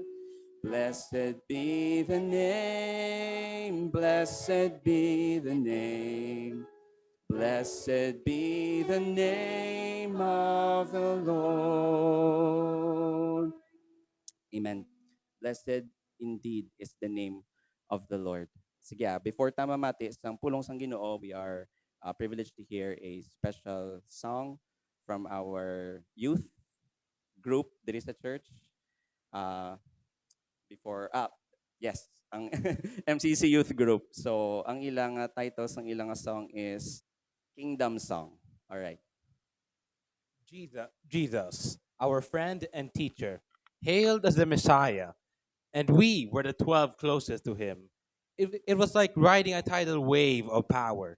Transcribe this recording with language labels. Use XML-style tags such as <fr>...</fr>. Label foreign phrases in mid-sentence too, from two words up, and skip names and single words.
<en>Blessed be the name, blessed be the name, blessed be the name of the Lord. Amen. Blessed indeed is the name of the Lord.</en> <hil>Sige, before tamamati, sang pulong sang Ginoo,</hil> <en>we are privileged to hear a special song from our youth group</en> <hil>diri sa</hil> <en>church. Uh, before, yes,</en> <hil>ang MCC Youth Group. So, ang ilang titles ng ilang song is Kingdom Song.</hil> <en>All right. Jesus, our friend and teacher, hailed as the Messiah, and we were the 12 closest to him. It was like riding a tidal wave of power.</en>